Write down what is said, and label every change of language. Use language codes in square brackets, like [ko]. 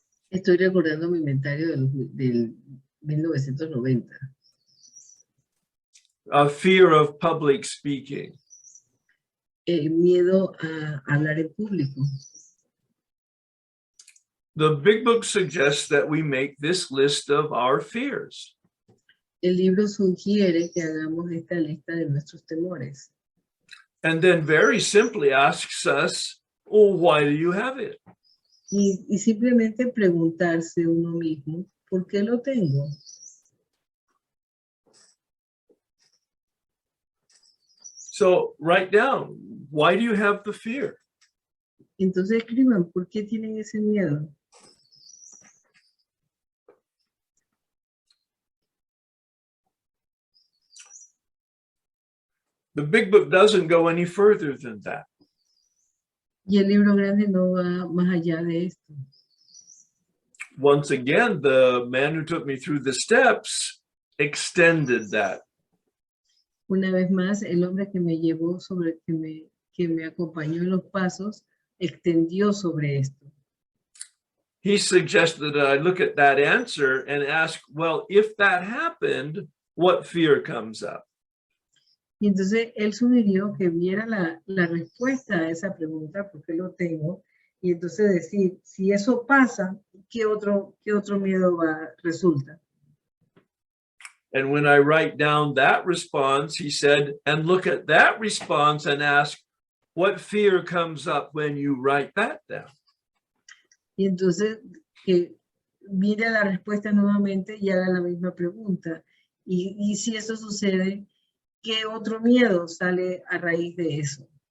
[es] Estoy recordando mi inventario del 1990. [en] A fear of public speaking. [es] Miedo a hablar en público. [en] The big book suggests that we make this list of our fears. [es] El libro sugiere que hagamos esta lista de nuestros temores. [en] And then very simply asks us, oh, why do you have it? [es] Y simplemente preguntarse uno mismo, ¿por qué lo tengo? [en] So write down, why do you have the fear? [es] Entonces escriban, ¿por qué tienen ese miedo? [en] The big book doesn't go any further than that. [es] Y el libro grande no va más allá de esto. [en] Once again, the man who took me through the steps extended that. [es] Una vez más, el hombre que me llevó que me acompañó en los pasos, extendió sobre esto. [en] He suggested that I look at that answer and ask, well, if that happened, what fear comes up? [es] Y entonces él sugirió que viera la respuesta a esa pregunta, porque lo tengo, y entonces decir, si eso pasa, ¿qué otro miedo resulta? [en] And when I write down that response, he said, and look at that response and ask, what fear comes up when you write that down? [es] Y entonces que mire la respuesta nuevamente y haga la misma pregunta. Y si eso sucede, ¿qué otro miedo sale a raíz de eso?